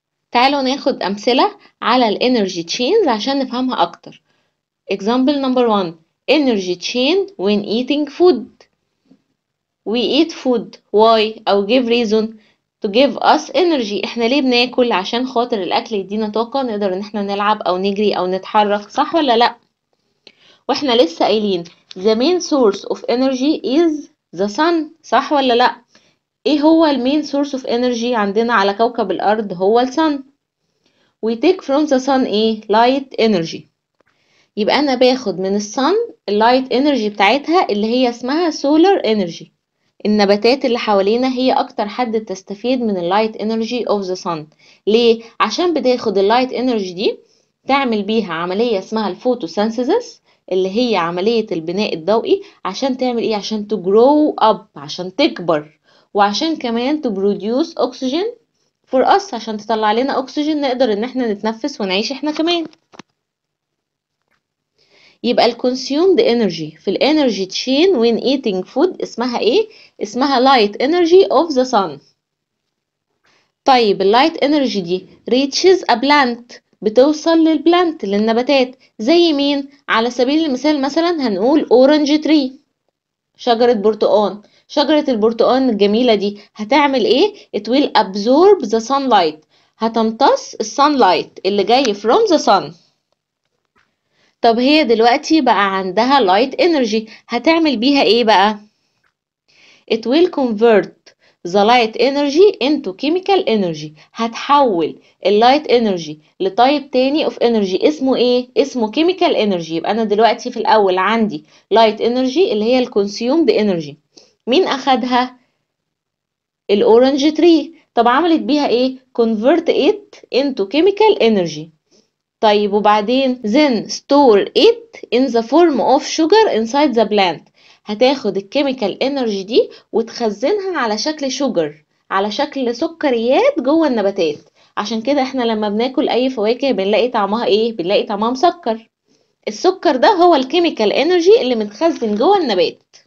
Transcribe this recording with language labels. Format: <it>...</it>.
<ar>تعالوا ناخد امثلة على الانرجي تشينز عشان نفهمها اكتر.</ar> <en>example number 1 energy chain when eating food. we eat food why أو give reason to give us energy.</en> <ar>احنا ليه بناكل؟ عشان خاطر الأكل يدينا طاقة نقدر ان احنا نلعب أو نجري أو نتحرك، صح ولا لأ؟ واحنا لسه قايلين</ar> <en>the main source of energy is the sun،</en> <ar>صح ولا لأ؟ ايه هو المين source of energy عندنا على كوكب الأرض؟ هو الsun.</ar> <en>we take from the sun ايه؟ light energy.</en> <ar>يبقى أنا باخد من الsun اللايت energy بتاعتها اللي هي اسمها solar energy. النباتات اللي حوالينا هي اكتر حد تستفيد من اللايت انرجي اوف ذا صن. ليه؟ عشان بتاخد اللايت انرجي دي تعمل بيها عملية اسمها الفوتوسينثيسيس اللي هي عملية البناء الضوئي. عشان تعمل ايه؟ عشان تجرو اب، عشان تكبر، وعشان كمان تبروديوس اكسجين فور اس، عشان تطلع لنا اكسجين نقدر ان احنا نتنفس ونعيش احنا كمان.</ar> <en>يبقى ال consumed energy في ال energy chain when eating food</en> <ar>اسمها ايه؟ اسمها</ar> <en>light energy of the sun.</en> <ar>طيب ال light energy دي</ar> <en>reaches a plant</en> <ar>بتوصل للبلانت للنباتات زي مين؟ على سبيل المثال مثلا هنقول orange tree، شجرة برتقان. شجرة البرتقان الجميلة دي هتعمل ايه؟</ar> <en>it will absorb the sunlight،</en> <ar>هتمتص الsunlight اللي جاي from the sun. طب هي دلوقتي بقى عندها light energy هتعمل بيها ايه بقى؟</ar> <en>it will convert the light energy into chemical energy.</en> <ar>هتحول اللايت energy لتايب تاني of energy اسمه ايه؟ اسمه chemical energy. يبقى انا دلوقتي في الاول عندي light energy اللي هي ال consumed energy. مين اخدها؟ الاورنج تري. طب عملت بيها ايه؟</ar> <en>convert it into chemical energy.</en> <ar>طيب وبعدين</ar> <en>then store it in the form of sugar inside the plant.</en> <ar>هتاخد الكيميكال انرجي دي وتخزنها على شكل شوجر، على شكل سكريات جوه النباتات. عشان كده احنا لما بناكل اي فواكه بنلاقي طعمها ايه؟ بنلاقي طعمها مسكر. السكر ده هو الكيميكال انرجي اللي متخزن جوه النبات.</ar>